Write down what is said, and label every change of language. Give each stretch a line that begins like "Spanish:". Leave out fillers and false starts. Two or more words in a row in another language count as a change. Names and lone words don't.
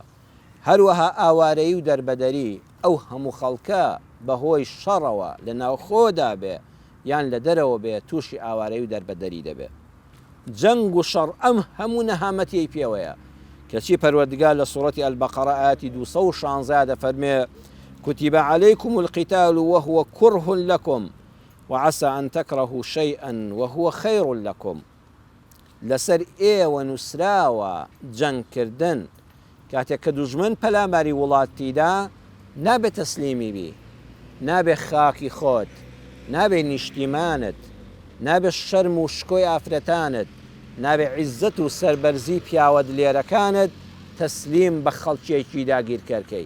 Central Kurdish: هەروەها ئاوارەیی و دەربەدەری ئەو هەموو خەڵکە بەهۆی شەڕەوە لە ناوخۆدا بێ یان لە دەرەوە بێ تووشی ئاوارەی و دەربەدەری دەبێ. جەنگ و شەڕ ئەم هەموو نەهامەتی پێوەیە کەچی پەروەردگار لە سوڕەتی ئەلبەقەرە ئاەتی 216 دەفەرمێ
Arabic: كتب عليكم القتال وهو كره لكم وعسى أن تكرهوا شيئا وهو خير لكم.
Central Kurdish: لەسەر ئێوە نووسراوە جەنگ کردن کاتێک کە دوژمن پەلاماری وڵاتیدا نابێت تەسلیمی بی، نابێ خاکی خۆت، نابێ نیشتیمانت، نابێ شەرم و شکۆی ئافرەتانت، نابێ عیزەت و سەربەرزی پیاوە دلێرەکانت تەسلیم بە خەڵکیێکی داگیرکەرکەی.